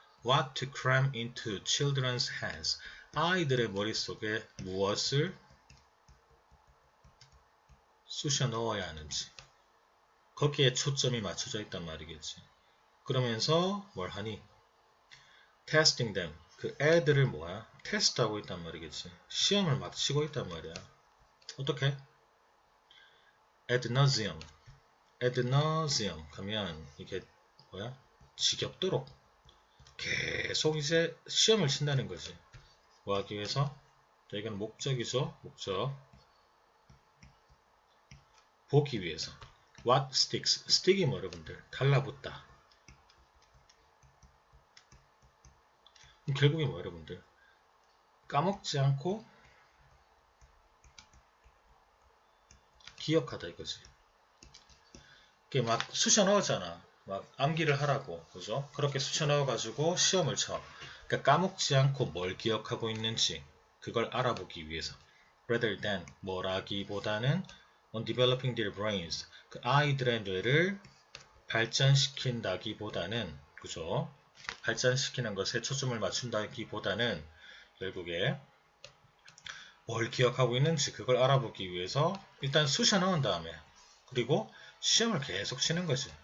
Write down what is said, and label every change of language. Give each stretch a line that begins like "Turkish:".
English: what to cram into children's heads,
Korean: 아이들의 머릿속에 무엇을 쑤셔 넣어야 하는지, 거기에 초점이 맞춰져 있단 말이겠지. 그러면서 뭘 하니?
English: testing them,
Korean: 그 애들을 뭐야? 테스트하고 있단 말이겠지. 시험을 막 치고 있단 말이야. 어떻게? ad nauseam, ad nauseam 가면 이게 뭐야? 지겹도록 계속 이제 시험을 친다는 거지. 뭐 하기 위해서? 자, 이건 목적이죠. 목적. 보기 위해서.
English: What sticks?
Korean: stick이 뭐 여러분들? 달라붙다. 결국에 뭐 여러분들? 까먹지 않고 기억하다 이거지. 이게 막 쑤셔 넣었잖아. 막 암기를 하라고. 그죠? 그렇게 쑤셔 넣어가지고 시험을 쳐. 그러니까 까먹지 않고 뭘 기억하고 있는지 그걸 알아보기 위해서.
English: rather than
Korean: 뭐라기보다는
English: on developing their brains.
Korean: 그 아이들의 뇌를 발전시킨다기보다는, 그죠? 발전시키는 것에 초점을 맞춘다기보다는 결국에 뭘 기억하고 있는지 그걸 알아보기 위해서 일단 쑤셔 넣은 다음에 그리고 시험을 계속 치는 거지.